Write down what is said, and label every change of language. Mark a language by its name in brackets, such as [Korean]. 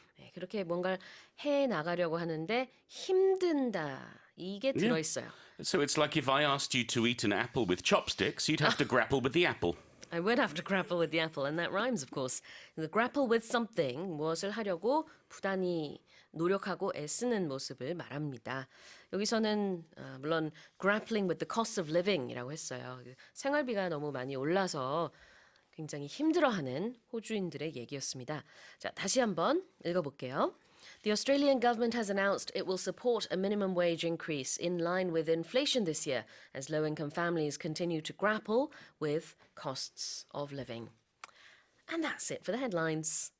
[Korean] 네, 그렇게 뭔가를 해 나가려고 하는데 힘든다. 이게 들어 있어요. [English] So it's like if I asked you to eat an apple with chopsticks, you'd have to grapple with the apple. I would have to grapple with the apple, and that rhymes, of course. The grapple with something, [Korean] 무엇을 하려고 부단히 노력하고 애쓰는 모습을 말합니다. 여기서는 물론 [English] grappling with the cost of living [Korean] 이라고 했어요. 생활비가 너무 많이 올라서 굉장히 힘들어하는 호주인들의 얘기였습니다. 자, 다시 한번 읽어볼게요. [English] The Australian government has announced it will support a minimum wage increase in line with inflation this year as low-income families continue to grapple with costs of living. And that's it for the headlines.